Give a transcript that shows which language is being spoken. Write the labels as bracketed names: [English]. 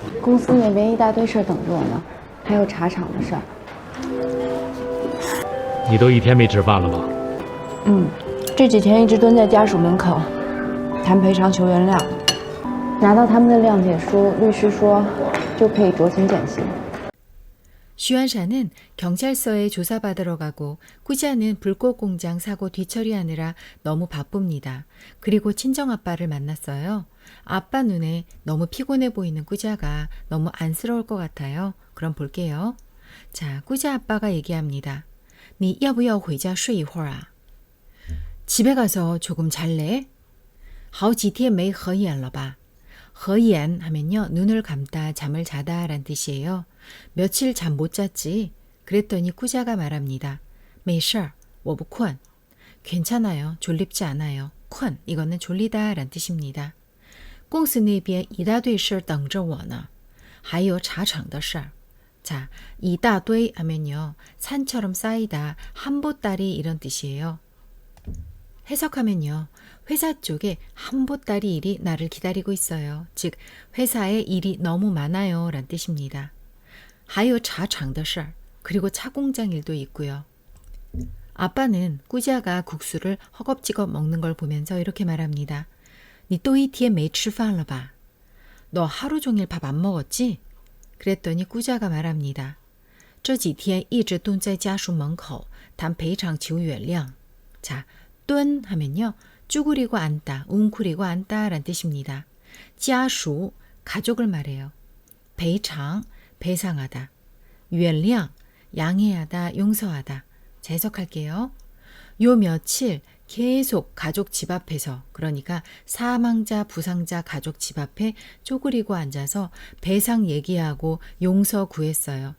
[Chinese] 公司那边一大堆事等着我呢，还有茶厂的事儿。你都一天没吃饭了吧？这几天一直蹲在家属门口谈赔偿求原谅，拿到他们的谅解书，律师说就可以酌情减刑。 [Korean] 슈안샤는 경찰서에 조사받으러 가고 꾸자는 불꽃 공장 사고 뒤처리하느라 너무 바쁩니다. 그리고 친정아빠를 만났어요. 아빠 눈에 너무 피곤해 보이는 꾸자가 너무 안쓰러울 것 같아요. 그럼 볼게요. 자, 꾸자 아빠가 얘기합니다. [Chinese] 你要不要回家睡一会儿啊? [Korean] 집에 가서 조금 잘래? [Chinese] 好几天没合眼了吧? [Korean] 合眼 하면요, 눈을 감다 잠을 자다 란 뜻이에요. 며칠 잠 못 잤지? 그랬더니 꾸자가 말합니다. [Chinese] 没事，我不困. [Korean] 괜찮아요. 졸립지 않아요. 困 이거는 졸리다 란 뜻입니다. [Chinese] 公司那边一大堆事等着我呢. 还有茶厂的事. [Korean] 자, 一大堆 하면요, 산처럼 쌓이다, 한 보따리 이런 뜻이에요. 해석하면요, 회사 쪽에 한 보따리 일이 나를 기다리고 있어요. 즉, 회사에 일이 너무 많아요 란 뜻입니다. [Chinese] 还有茶厂的事, [Korean] 그리고 차 공장 일도 있고요. 아빠는 꾸자가 국수를 허겁지겁 먹는 걸 보면서 이렇게 말합니다. [Chinese] 你都一天没吃饭了吧? [Korean] 너 하루 종일 밥 안 먹었지? 그랬더니 꾸자가 말합니다. [Chinese] 这几天一直蹲在家属门口谈赔偿求原谅. [Korean] 자, 蹲 하면요, 쭈그리고 앉다, 웅크리고 앉다 란 뜻입니다. 家属, 가족을 말해요. 赔偿, 배상하다. 原谅, 양해하다, 용서하다. 자, 해석할게요. 요 며칠 계속 가족 집 앞에서, 그러니까 사망자, 부상자 가족 집 앞에 쪼그리고 앉아서 배상 얘기하고 용서 구했어요.